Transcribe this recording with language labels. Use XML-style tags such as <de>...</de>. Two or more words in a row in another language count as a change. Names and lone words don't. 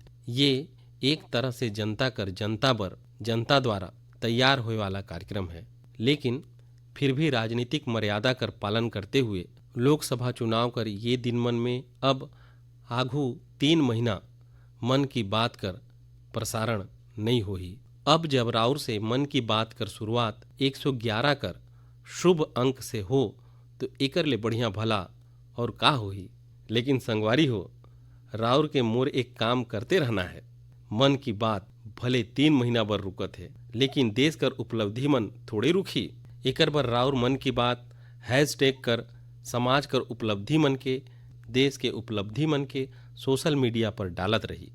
<hne>ये एक तरह से जनता कर जनता बर जनता द्वारा तैयार होए वाला कार्यक्रम है, लेकिन फिर भी राजनीतिक मर्यादा कर पालन करते हुए लोकसभा चुनाव कर ये दिन मन में अब आघू 3 महीना मन की बात कर प्रसारण नहीं होही। अब जब राउर से मन की बात कर शुरुआत 111 कर शुभ अंक से हो तो एकर ले बढ़िया भला और का होही। लेकिन संगवारी हो, राउर के मोर एक काम करते रहना है। मन की बात भले 3 महीना बर रुकत है, लेकिन देश कर उपलब्धि मन थोड़े रुकी। एकर बर राउर मन की बात हैशटैग कर समाज कर उपलब्धि मन के, देश के उपलब्धि मन के सोशल मीडिया पर डालत रही।</hne>